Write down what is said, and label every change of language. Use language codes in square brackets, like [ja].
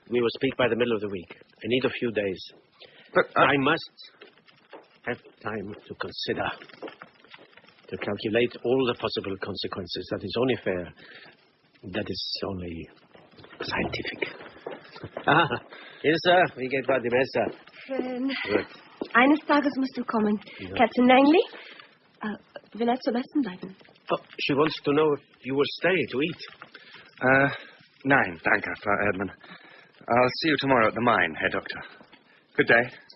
[en] We will speak by the middle of the week. I need a few days. But I must have time to consider, to calculate all the possible consequences. That is only fair. That is only scientific. [de] Ilse, wie geht bei dem Messer? Schön. Gut. Eines Tages musst du kommen. Ja. Captain Langley? Will zum Essen bleiben? [en] Oh, she wants to know if you will stay to eat. [de] Nein, danke, Frau Erdmann. [en] I'll see you tomorrow at the mine, Herr Doctor. Good day.